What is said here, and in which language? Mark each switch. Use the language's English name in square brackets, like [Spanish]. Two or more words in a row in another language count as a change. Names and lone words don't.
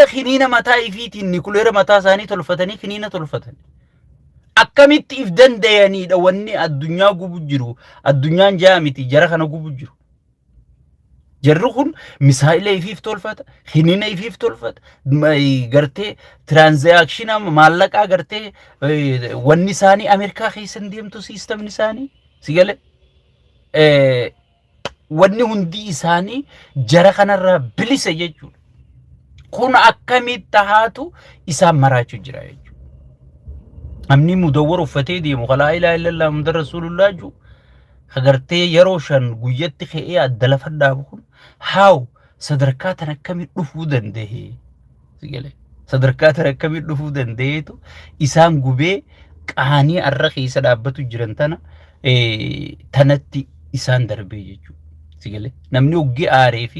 [Oromo] kiniina mataa ifiitiin nikuleera mataa isaanii tolfatanii kiniina tolfatanii akkamitti if danda'aniidha wanni addunyaa gubu jiru addunyaan jaamiti jara kana gubu jiru jarri kun misaa'ila ifiif tolfata kiniina ifiif tolfata gartee transaction maallaqaa gartee wanni isaanii Ameerikaa keessa deemtu siistamni isaanii sigale wanni hundi isaanii jara kanarraa bilisa jechuudha kun akkamitti haatu isaan maraachuu jira jechuudha amni mudawwar uffatee deemu [Arabic] لا إله إلا الله محمد رسول الله [Oromo] ju hagartee yeroo shan guyyatti ka'ee adda lafa dhaabu kun haaw sadarkaa tan akkamii dhufuu danda'e sigale sadarkaa tan akkamii dhufuu danda'eetu isaan gubee qaanii arra keessa dhaabbatu jiran tana tanatti isaan darbee jechuudha sigale namni hoggi aaree fi